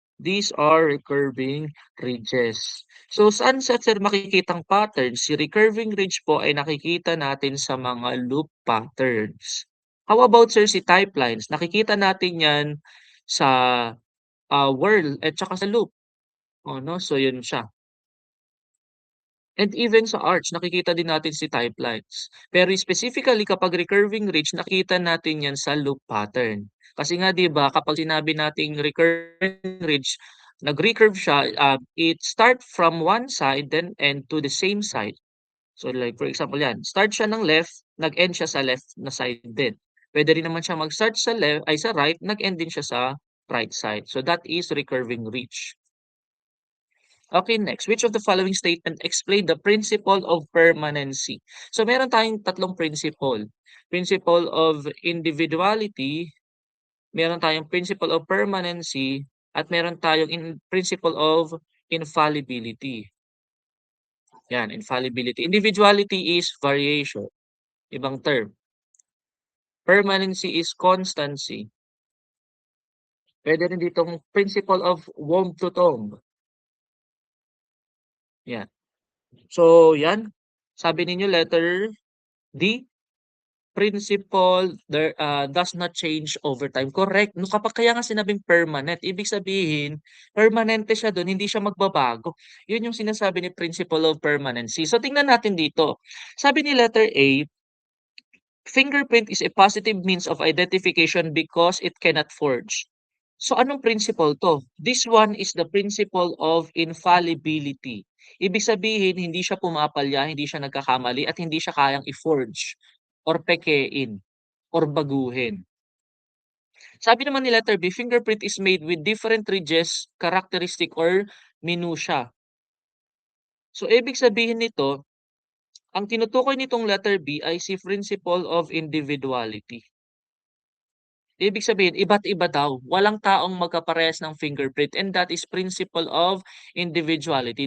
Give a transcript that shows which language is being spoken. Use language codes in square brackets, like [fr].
[en] These are recurving ridges. [tl] So saan sa sir makikitang pattern? Si recurving ridge po ay nakikita natin sa mga loop patterns. [en] How about sir si type lines? [tl] Nakikita natin 'yan sa, whirl at saka sa loop, oh 'no, so 'yun siya. And even sa arch nakikita din natin si type lines. Pero specifically kapag recurving ridge nakikita natin 'yan sa loop pattern. Kasi nga 'di ba kapag sinabi nating [en] recurring ridge, [tl] nag-recurve siya, [en] it start from one side then end to the same side. [tl] So like for example 'yan, start siya ng left, nag-end siya sa left na side din. Puwede rin naman siya mag-start sa sa right, nag-end din siya sa right side. [en] So that is recurving ridge. Okay, next. Which of the following statement explain the principle of permanency? So [tl] meron tayong tatlong [en] principle. Principle of individuality, meron tayong principle of permanency, at meron tayong principle of infallibility. Yan, infallibility. Individuality is variation, ibang term. Permanency is constancy. Pwede rin ditong principle of womb to tomb. [tl] Yan. So yan, sabi ninyo [en] letter D, principle there, does not change over time. [tl] Correct, 'no, kapag kaya nga sinabing permanent, ibig sabihin permanente siya dun, hindi siya magbabago. Yun yung sinasabi ni [en] principle of permanency. [tl] So tingnan natin dito, sabi ni [en] letter A, fingerprint is a positive means of identification because it cannot forge. [tl] So anong principle 'to? [en] This one is the principle of infallibility. [tl] Ibig sabihin hindi siya pumapalya, hindi siya nagkakamali, at hindi siya kayang i-forge or pekein or baguhin. Sabi naman ni [en] letter B, fingerprint is made with different ridges, characteristic or minutia. [tl] So ibig sabihin nito, ang tinutukoy nitong letter B ay si principle of individuality. Ibig sabihin iba't iba daw, walang taong magkaparehas ng fingerprint, [en] and that is principle of individuality.